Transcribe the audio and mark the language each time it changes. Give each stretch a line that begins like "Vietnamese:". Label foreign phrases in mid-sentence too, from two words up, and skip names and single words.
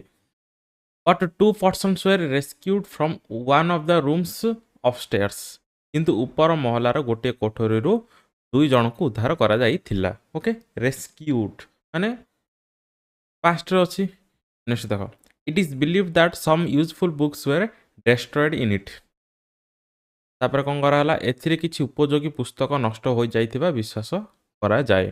English: ବଟ୍ 2 persons were rescued from one of the rooms upstairs.
Odia: କିନ୍ତୁ ଉପର ମହଲାର ଗୋଟିଏ କୋଠରୀରୁ 2 ଜଣଙ୍କୁ ଉଦ୍ଧାର କରାଯାଇଥିଲା.
English: OK rescued
Odia: ମାନେ ପାଷ୍ଟରେ ଅଛି।
English: ନେକ୍ସଟ ଦେଖ, it is believe that some useful books were destroyed in it.
Odia: ତାପରେ କ'ଣ କରାଗଲା, ଏଥିରେ କିଛି ଉପଯୋଗୀ ପୁସ୍ତକ ନଷ୍ଟ ହୋଇଯାଇଥିବା ବିଶ୍ୱାସ କରାଯାଏ।